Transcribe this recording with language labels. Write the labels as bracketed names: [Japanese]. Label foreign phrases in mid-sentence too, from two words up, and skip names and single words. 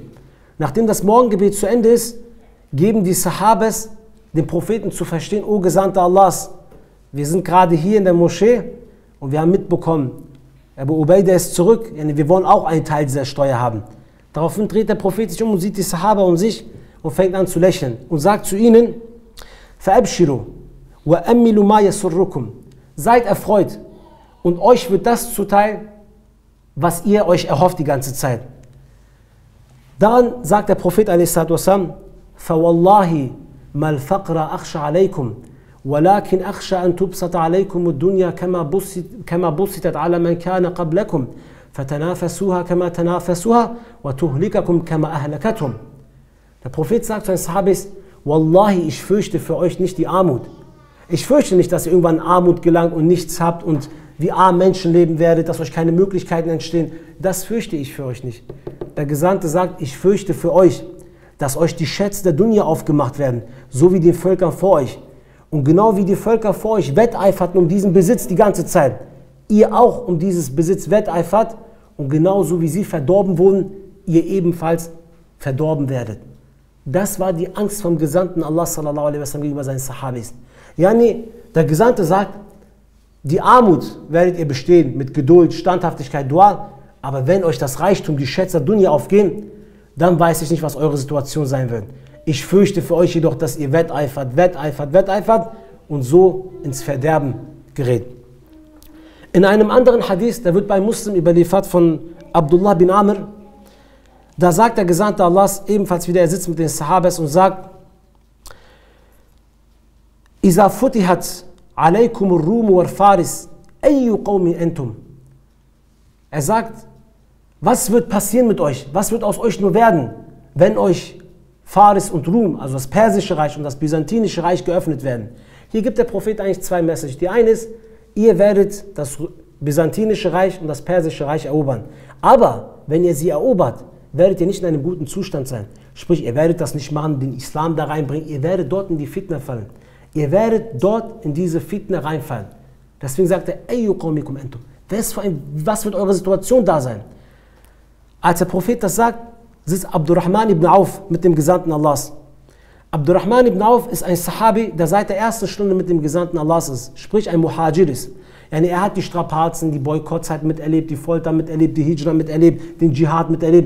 [German] Nachdem das Morgengebet zu Ende ist, geben die Sahabas den Propheten zu verstehen, O Gesandter Allahs, wir sind gerade hier in der Moschee und wir haben mitbekommen, Abu Ubaidah ist zurück, wir wollen auch einen Teil dieser Steuer haben. Daraufhin dreht der Prophet sich um und sieht die Sahaba um sich und fängt an zu lächeln und sagt zu ihnen, [Arabic] فَأَبْشِرُوا وَأَمِّلُوا مَا يَسُرُّكُمْ. [German] Seid erfreut und euch wird das zuteil, was ihr euch erhofft die ganze Zeit. Dann sagt der Prophet a.s. [Arabic] فَوَاللَّهِ مَا الْفَقْرَ أَخْشَ عَلَيْكُمْ وَلَكِنْ أَخْشَ أَنْ تُبْسَطَ عَلَيْكُمُ الدُّنْيَا كَمَا بُسِطَتْ عَلَى مَنْ كَانَ قَبْلَكُمْ فَتَنَافَسُوهَا كَمَا تَنَافَسُوهَا وَتُهْلِكَكُمْ كَمَا أَهْلَكَتْهُمْ. [German] Der Prophet sagt zu den Sahabis, Wallahi, ich fürchte für euch nicht die Armut. Ich fürchte nicht, dass ihr irgendwann in Armut gelangt und nichts habt und wie arm Menschen leben werdet, dass euch keine Möglichkeiten entstehen. Das fürchte ich für euch nicht. Der Gesandte sagt, ich fürchte für euch, dass euch die Schätze der Dunya aufgemacht werden, so wie den Völkern vor euch. Und genau wie die Völker vor euch wetteiferten um diesen Besitz die ganze Zeit, ihr auch um dieses Besitz wetteifert und genauso wie sie verdorben wurden, ihr ebenfalls verdorben werdet. Das war die Angst vom Gesandten Allah [Arabic] صلى الله عليه وسلم [German] gegenüber seinen Sahabis. Yani, der Gesandte sagt, die Armut werdet ihr bestehen mit Geduld, Standhaftigkeit, Dua, aber wenn euch das Reichtum, die Schätze der Dunya aufgehen, dann weiß ich nicht, was eure Situation sein wird. Ich fürchte für euch jedoch, dass ihr wetteifert und so ins Verderben gerät. In einem anderen Hadith, der wird bei Muslim überliefert von Abdullah bin Amr, da sagt der Gesandte Allahs ebenfalls wieder, er sitzt mit den Sahabas und sagt, [Arabic] إِذَا فُتِحَتْ عَلَيْكُمُ الرُّومُ وَالْفَارِسِ أَيُّ قَوْمٍ أَنْتُمْ. [German] Er sagt, was wird passieren mit euch? Was wird aus euch nur werden, wenn euch Faris und Rum, also das Persische Reich und das Byzantinische Reich geöffnet werden? Hier gibt der Prophet eigentlich zwei Messages. Die eine ist, ihr werdet das Byzantinische Reich und das Persische Reich erobern. Aber wenn ihr sie erobert, werdet ihr nicht in einem guten Zustand sein. Sprich, ihr werdet das nicht machen, den Islam da reinbringen. Ihr werdet dort in die Fitna fallen. Ihr werdet dort in diese Fitna reinfallen. Deswegen sagt er, [Arabic] أي قومكم أنتم. [German] Was wird eure Situation da sein? Als der Prophet das sagt, sitzt Abdurrahman ibn Auf mit dem Gesandten Allahs. Abdurrahman ibn Auf ist ein Sahabi, der seit der ersten Stunde mit dem Gesandten Allahs ist. Sprich, ein Muhajir ist. Yani er hat die Strapazen, die Boykottszeit miterlebt, die Folter miterlebt, die Hijra miterlebt, den Dschihad miterlebt.